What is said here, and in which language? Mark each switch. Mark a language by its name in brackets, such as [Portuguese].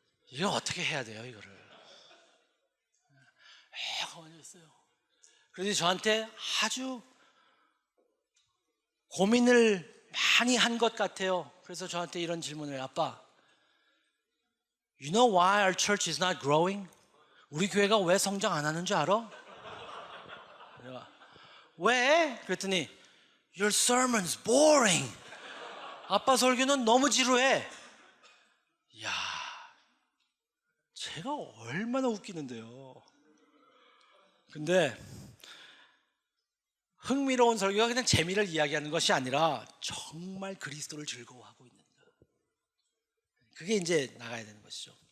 [Korean] 이거 어떻게 해야 돼요, 이거를? 가만히 있어요. 그래서 저한테 아주 고민을 많이 한 것 같아요. 그래서 저한테 이런 질문을, 아빠, [English] You know why our church is not growing? [Korean] 우리 교회가 왜 성장 안 하는 줄 알아? 내가 왜? 그랬더니 [English] Your sermon's boring. [Korean] 아빠 설교는 너무 지루해. 이야, 제가 얼마나 웃기는데요. 근데 흥미로운 설교가 그냥 재미를 이야기하는 것이 아니라 정말 그리스도를 즐거워하고 있는가, 그게 이제 나가야 되는 것이죠.